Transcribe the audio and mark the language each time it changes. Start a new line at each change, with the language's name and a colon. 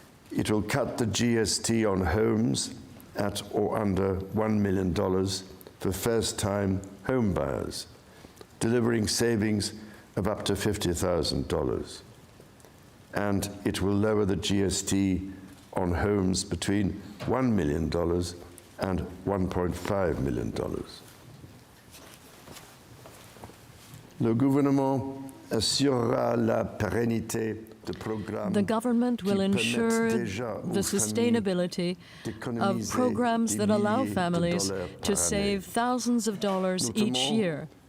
English: It will cut the GST on homes at or under $1 million for first-time home buyers, delivering savings of up to $50,000. And it will lower the GST on homes between $1 million and $1.5 million.
French: Le gouvernement assurera la pérennité de programmes.
English: The government will ensure the sustainability of programs that allow families to save thousands of dollars each year.